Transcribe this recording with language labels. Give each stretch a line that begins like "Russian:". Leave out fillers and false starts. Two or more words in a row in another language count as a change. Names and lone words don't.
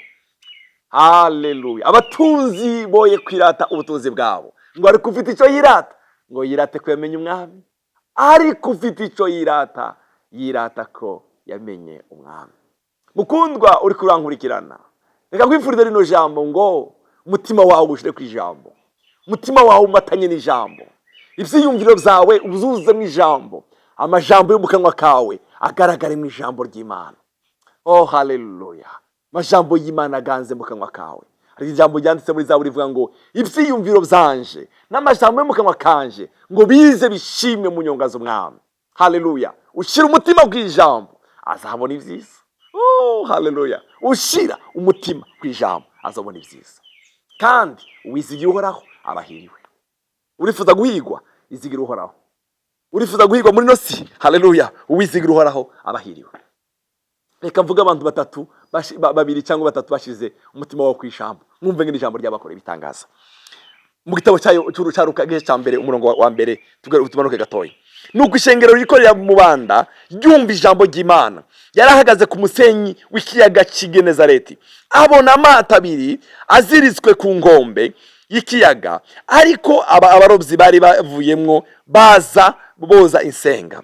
Rundi: Haleluya. Abatunzi boye kwirata ubutunzi bwabo. Ngo ari kufite icyo yirata, ngo yirate ko yamenye Umwami. Ari kufite icyo yirata, yirata ko yamenye Umwami. Mukundwa uri kurankurikirana, reka kwifuriza rino jambo ngo umutima wawe ushire ku ijambo. Umutima wawe umatanye n'ijambo. Ivyiyumviro byawe uzuze mu ijambo. Amajambo yo mu kanwa kawe agaragare mu ijambo ry'Imana. Oh, haleluya. Amajambo y'Imana aganze mu kanwa kawe. Hari ijambo ryanditse muri Zaburi rivuga ngo ivyiyumviro byanje n'amajambo yo mu kanwa kanje ngo bize bishimwe mu nyonga z'Umwami. Haleluya. Ushira umutima ku ijambo azabona ibyiza. Oh, haleluya. Ushira umutima ku ijambo azabona ibyiza. Kandi uwizigira uhoraho abahiriwe. Urifuza guhigwa, izigira uhoraho. Urifuza guhigwa muri nosi, haleluya, uwizigira uhoraho abahiriwe. Reka mvuga abantu babiri cyangwa batatu bashize umutima wabo ku ijambo. Mwumve ng'ijambo ry'abakora ibitangaza. Mu gitabo cy'urucaruka gice cya mbere umurongo wa mbere tumanuke gatoya. Nuko ishengero rikorera mu banda ryumva ijambo ry'Imana. Yarahagaze ku musenyi w'ikiyaga cy'Igenezareti. Abona amato abiri aziritswe ku ngombe y'ikiyaga, ariko abarobyi bari bavuyemwo baza boza insenga.